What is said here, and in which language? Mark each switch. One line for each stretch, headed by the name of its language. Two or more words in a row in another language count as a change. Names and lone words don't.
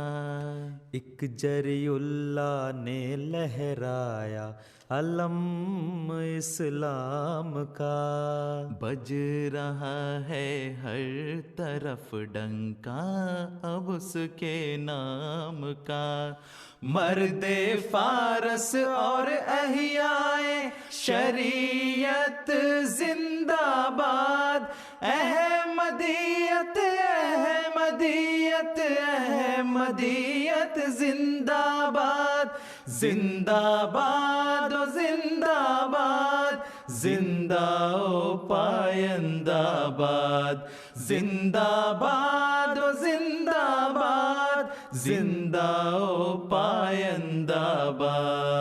Urdu: ایک جری اللہ نے لہرایا علم اسلام کا، بج رہا ہے ہر طرف ڈنکا اب اس کے نام کا۔ مرد فارس اور احیائے شریعت زندہ باد، احمدیت احمدیت احمدیت زندہ باد، زندہ باد و زندہ باد، زندہ و پائندہ باد، زندہ باد و زندہ باد، زندہ و پائندہ باد۔